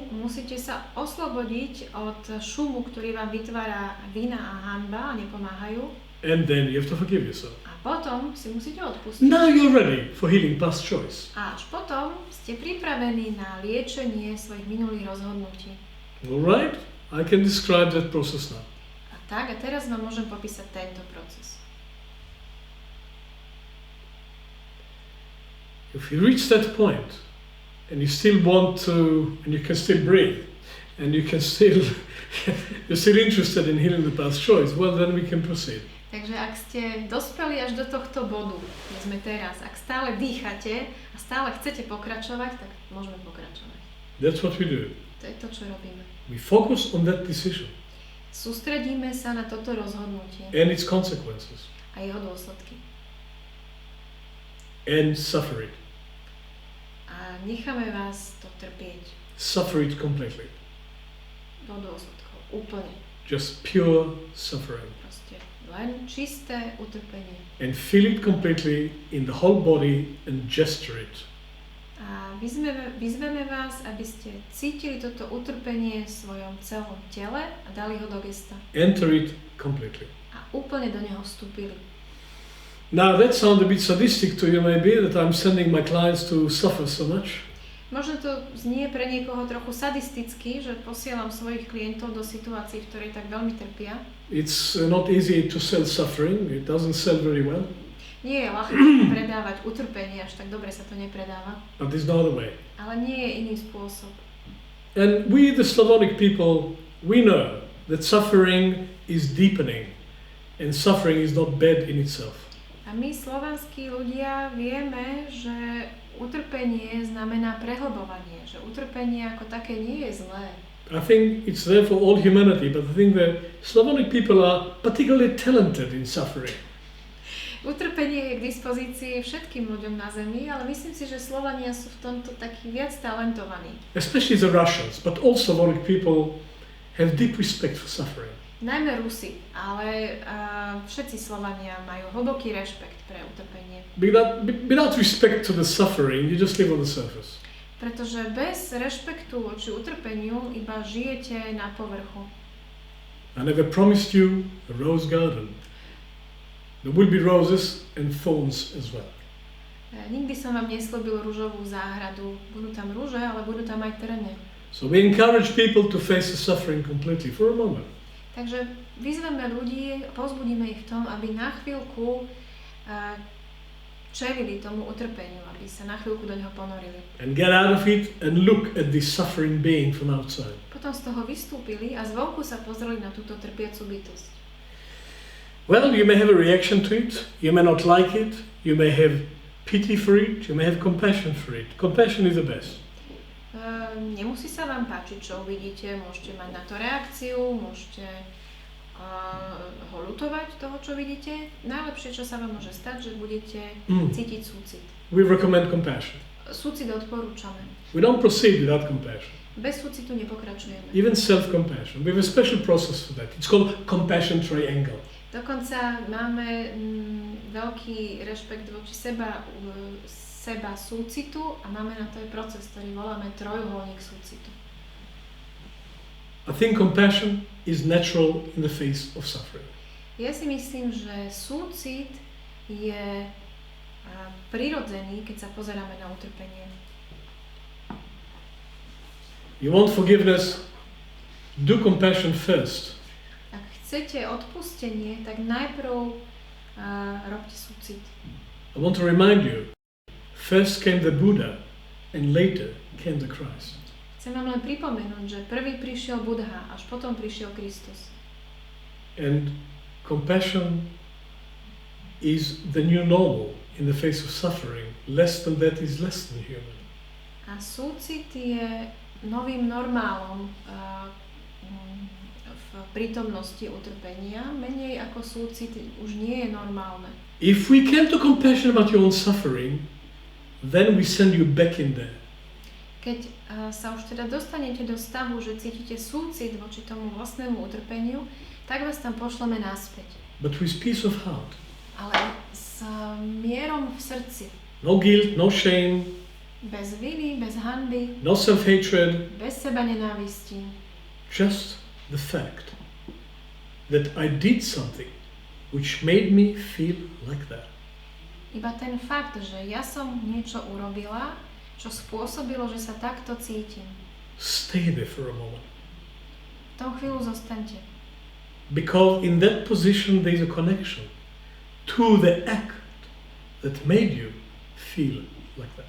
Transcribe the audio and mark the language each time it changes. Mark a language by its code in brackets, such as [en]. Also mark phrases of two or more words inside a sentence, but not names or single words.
[sk] Musíte sa oslobodiť od šumu, ktorý vám vytvára vina a hanba a nepomáhajú. [en] And then you have to forgive yourself. [sk] A potom si musíte odpustiť. [en] Now you're ready for healing past choice. [sk] A až potom ste pripravení na liečenie svojich minulých rozhodnutí. [en] All right? I can describe that process now. [sk] A teraz vám môžem popísať tento proces. [en] If you reach that point and you still want to, and you can still breathe, and you can still, you're still interested in healing the past choice, well then we can proceed. [sk] Takže ak ste dospeli až do tohto bodu, kde sme teraz, ak stále dýchate a stále chcete pokračovať, tak môžeme pokračovať. [en] That's what we do. [sk] To je to, čo robíme. [en] We focus on that decision. [sk] Sústredíme sa na toto rozhodnutie. [en] And its consequences. [sk] A jeho dôsledky. [en] And suffer it. [sk] A necháme vás to trpieť. [en] Suffer it completely. [sk] Do dôsledkov. Úplne. [en] Just pure suffering. [sk] Proste len čisté utrpenie. [en] And feel it completely in the whole body and gesture it. [sk] A vyzveme vás, aby ste cítili toto utrpenie v svojom celom tele a dali ho do gesta. [en] Enter it completely. [sk] A úplne do neho vstúpili. [en] Now that sounds a bit sadistic to you maybe, that I'm sending my clients to suffer so much. [sk] Možno to znie pre niekoho trochu sadisticky, že posielam svojich klientov do situácií, v ktorej tak veľmi trpia. [en] It's not easy to sell suffering. It doesn't sell very well. [sk] Nie je ľahké predávať utrpenie, až tak dobre sa to nepredáva. [en] But there's no other way. [sk] Ale nie je iný spôsob. [en] And we, the Slavonic people, we know that suffering is deepening, and suffering is not bad in itself. [sk] A my, slovanskí ľudia, vieme, že utrpenie znamená prehlbovanie, že utrpenie ako také nie je zlé. [en] I think it's there for all humanity, but I think that Slavonic people are particularly talented in suffering. [sk] Utrpenie je k dispozícii všetkým ľuďom na Zemi, ale myslím si, že Slovania sú v tomto takí viac talentovaní. [en] Especially the Russians, but all Slavonic people have deep respect for suffering. [sk] Najmä Rusi, ale všetci Slovania majú hlboký rešpekt pre utrpenie. [en] Without respect to the suffering, you just live on the surface. [sk] Pretože bez rešpektu voči utrpeniu iba žijete na povrchu. [en] I never promised you a rose garden. There will be roses and thorns as well. [sk] Nikdy som vám nesľúbil ružovú záhradu. Budú tam ruže, ale budú tam aj trne. [en] So we encourage people to face the suffering completely for a moment. [sk] Takže vyzveme ľudí, povzbudíme ich v tom, aby na chvíľku čelili tomu utrpeniu, aby sa na chvíľku do neho ponorili. [en] And get out of it and look at this suffering being from outside. [sk] Potom z toho vystúpili a zvonku sa pozreli na túto trpiacu bytosť. [en] Well, you may have a reaction to it, you may not like it, you may have pity for it, you may have compassion for it. Compassion is the best. [sk] Nemusí sa vám páčiť, čo uvidíte, môžete mať na to reakciu, môžete ho ľutovať toho, čo vidíte. Najlepšie, čo sa vám môže stať, že budete cítiť súcit. [en] We recommend compassion. [sk] Súcit odporúčame. [en] We don't proceed without compassion. [sk] Bez súcitu nepokračujeme. [en] Even self-compassion. We have a special process for that. It's called compassion triangle. [sk] Dokonca máme veľký rešpekt voči seba súcitu a máme na to aj proces, ktorý voláme trojuholník súcitu. [en] I think compassion is natural in the face of suffering. [sk] Ja si myslím, že súcit je prirodzený, keď sa pozeráme na utrpenie. [en] You want forgiveness? Do compassion first. [sk] Ak chcete odpustenie, tak najprv robte súcit. [en] I want to remind you, first came the Buddha and later came the Christ. [sk] Chcem vám len pripomenúť, že prvý prišiel Buddha, až potom prišiel Kristus. [en] And compassion is the new normal in the face of suffering. Less than that is less than human. [sk] A súcit je novým normálom v prítomnosti utrpenia. Menej ako súcit už nie je normálne. [en] If we came to compassion about your own suffering, then we send you back in there. [sk] Keď sa už teda dostanete do stavu, že cítite súcit voči tomu vlastnému utrpeniu, tak vás tam pošleme naspäť. [en] But with peace of heart. [sk] Ale s mierom v srdci. [en] No guilt, no shame. [sk] Bez viny, bez hanby. [en] No self-hatred. [sk] Bez seba nenávisti. [en] Just the fact that I did something which made me feel like that. [sk] Iba ten fakt, že ja som niečo urobila, čo spôsobilo, že sa takto cítim. [en] Stay there for a moment. [sk] V tom chvíľu zostaňte. [en] Because in that position there is a connection to the act that made you feel like that.